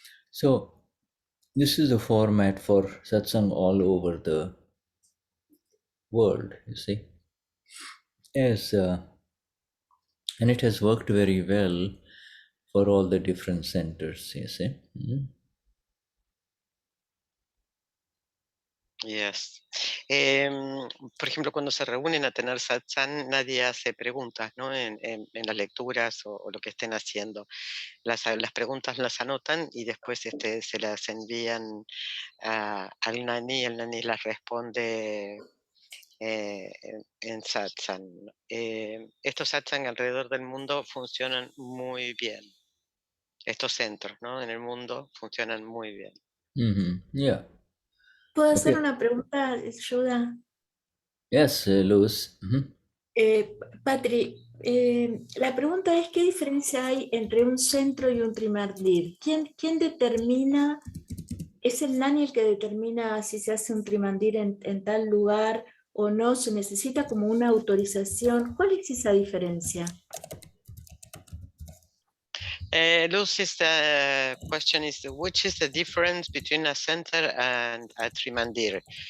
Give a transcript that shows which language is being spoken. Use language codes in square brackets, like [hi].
[en] So this is the format for satsang all over the world, you see. Yes, and it has worked very well for all the different centers, you see. Yes. [es] Por ejemplo, cuando se reúnen a tener satsang, nadie hace preguntas, ¿no? En las lecturas o lo que estén haciendo. Las preguntas las anotan y después se las envían al Gnani, y el Gnani las responde en satsang. Estos satsang alrededor del mundo funcionan muy bien. Estos centros, ¿no? En el mundo funcionan muy bien. [en] Yeah. [es] ¿Puedo hacer [en] Okay. [es] una pregunta, Yuda? [en] Yes, Luz. [es] Patri, la pregunta es, ¿qué diferencia hay entre un centro y un trimandir? ¿Quién determina, es el Gnani el que determina si se hace un trimandir en tal lugar o no? ¿Se necesita como una autorización? ¿Cuál es esa diferencia? [en] Lucy's question is, which is the difference between a center and a trimandir?